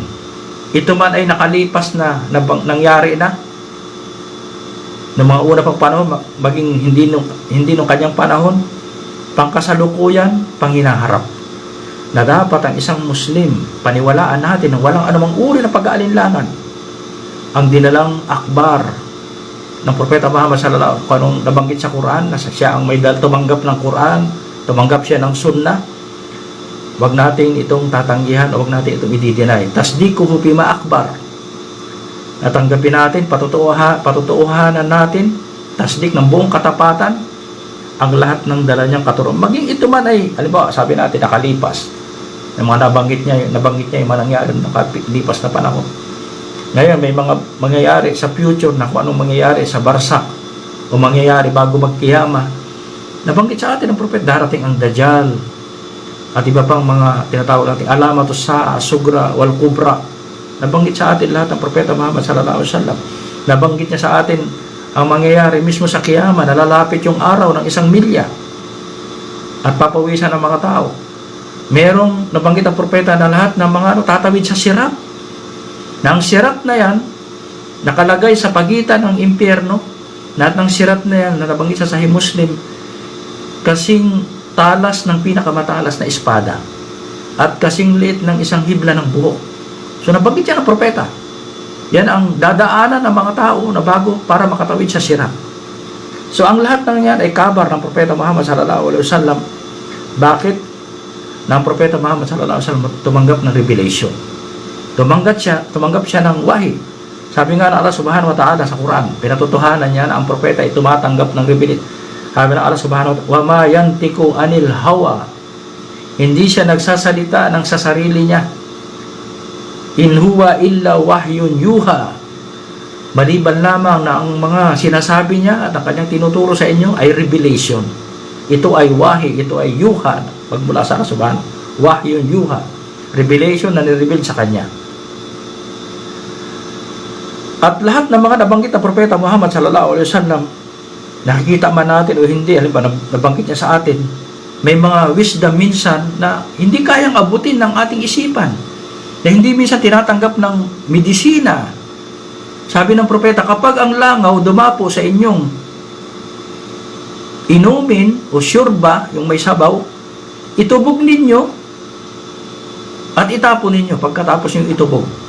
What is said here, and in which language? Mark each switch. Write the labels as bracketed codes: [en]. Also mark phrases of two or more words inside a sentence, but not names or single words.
[tl] Ito man ay nakalipas na nangyari na ng mga una pang panahon, maging hindi nung kanyang panahon, pangkasalukuyan, panghinaharap, na dapat ang isang Muslim paniwalaan natin na walang anumang uri ng pag-aalinlangan ang dinalang akbar ng Propeta Muhammad [ar] صلى الله عليه وسلم, [tl] kung nabanggit sa Quran na siya ang may tumanggap ng Quran, tumanggap siya ng sunnah. Wag natin itong tatanggihan o wag natin itong i-deny. [ar] تصديقه بما أخبر. [tl] Natanggapin natin, patutuuhanan natin, tasdik ng buong katapatan ang lahat ng dala niyang katuruan. Maging ito man ay, halimbawa, sabi natin nakalipas. Yung mga nabanggit niya yung manangyari nakalipas na panahon. Ngayon may mga mangyayari sa future na kung anong mangyayari sa barsak o mangyayari bago magkiyama. Nabanggit sa atin ng propet, darating ang Dajjal at iba pang mga tinatawag natin [ar] علامات الساعة, [tl] sugra, [ar] والكبرى. [tl] Nabanggit sa atin lahat ng Propeta Muhammad [ar] صلى الله عليه وسلم. [tl] Nabanggit niya sa atin ang mangyayari mismo sa kiyama, nalalapit yung araw ng 1 milya at papawisan ng mga tao. Merong nabanggit ang propeta na lahat ng mga tatawid sa sirat. Na ang sirat na yan nakalagay sa pagitan ng impyerno. Lahat ng sirat na yan na nabanggit sa Sahih Muslim, kasing talas ng pinakamatalas na espada at kasing liit ng isang hibla ng buhok. So nabanggit yan ng propeta. Yan ang dadaanan ng mga tao na bago para makatawid sa sirat. So ang lahat ng yan ay kabar ng Propeta Muhammad [ar] صلى الله عليه وسلم. [tl] Bakit? Na ang Propeta Muhammad [ar] صلى الله عليه وسلم [tl] tumanggap ng revelation. Tumanggap siya ng wahi. Sabi nga ng Allah [ar] سبحانه وتعالى [tl] sa Quran, pinatutuhanan niya na ang propeta ay tumatanggap ng revelation. Sabi ng [ar] Allah سبحانه وتعالى وما ينطق عن الهوى. [tl] Hindi siya nagsasalita ng sa sarili niya. [ar] إن هو إلا وحي يوحى. [tl] Maliban lamang na ang mga sinasabi niya at ang kanyang tinuturo sa inyo ay revelation. Ito ay wahi, ito ay yuha. Pagmula sa Allah subhanahu, [ar] وحي يوحى. [tl] Revelation na nireveal sa kanya. At lahat ng mga nabanggit na Propeta Muhammad [ar] صلى الله عليه وسلم, [tl] nakikita man natin o hindi, halimbawa nabanggit niya sa atin, may mga wisdom minsan na hindi kayang abutin ng ating isipan, na hindi minsan tinatanggap ng medisina. Sabi ng propeta, kapag ang langaw dumapo sa inyong inumin o syurba, yung may sabaw, itubog ninyo at itapon ninyo pagkatapos yung itubog.